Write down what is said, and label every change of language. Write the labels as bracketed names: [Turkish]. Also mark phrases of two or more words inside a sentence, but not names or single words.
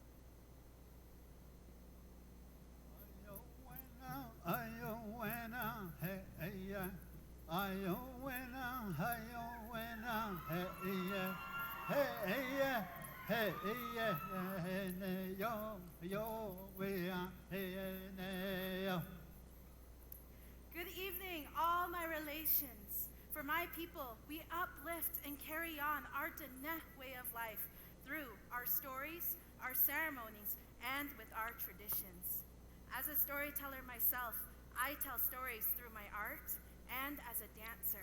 [English] Ayo wena hey yeah. Ayo wena ayo wena hey yeah. Hey yeah. Hey yeah. Hey ne yo we hey ne yo. Good evening, all my relations. For my people, we uplift and carry on our Dene way of life through our stories, our ceremonies, and with our traditions. As a storyteller myself, I tell stories through my art and as a dancer.